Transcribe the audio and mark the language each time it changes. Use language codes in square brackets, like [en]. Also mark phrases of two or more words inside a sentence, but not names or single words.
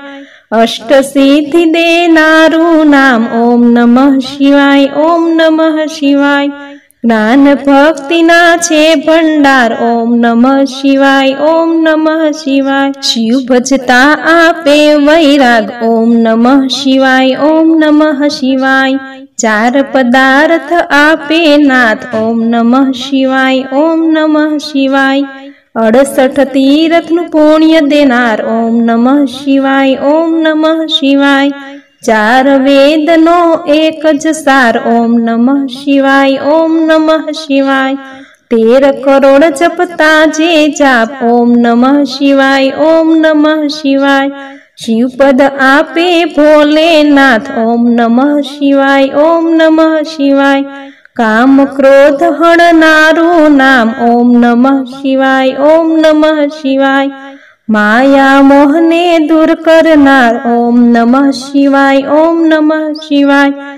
[gu] અષ્ટ સિદ્ધિ દેનારું નામ [sa] ओम नमः शिवाय ओम नमः शिवाय [gu] જ્ઞાન ભક્તિના છે ભંડાર [sa] ओम नमः शिवाय ओम नमः शिवाय [gu] શિવ ભજતા આપે વૈરાગ [sa] ओम नमः शिवाय ओम नमः शिवाय [gu] ચાર પદાર્થ આપે નાથ [sa] ओम नमः शिवाय ओम नमः शिवाय [gu] 68 તીર્થનું પુણ્ય દેનાર [sa] ओम नमः शिवाय ओम नमः शिवाय [gu] 4 વેદનો એક જ સાર [sa] ओम नमः शिवाय ओम नमः शिवाय [gu] 13 કરોડ જપતા જે જાપ [sa] ओम नमः शिवाय ओम नमः शिवाय [gu] શિવપદ આપે ભોળેનાથ [sa] ओम नमः शिवाय ओम नमः शिवाय [gu] કામ ક્રોધ હણનારું નામ [sa] ओम नमः शिवाय ओम नमः शिवाय [gu] માયા મોહને દૂર કરનાર [sa] ओम नमः शिवाय ओम नमः शिवाय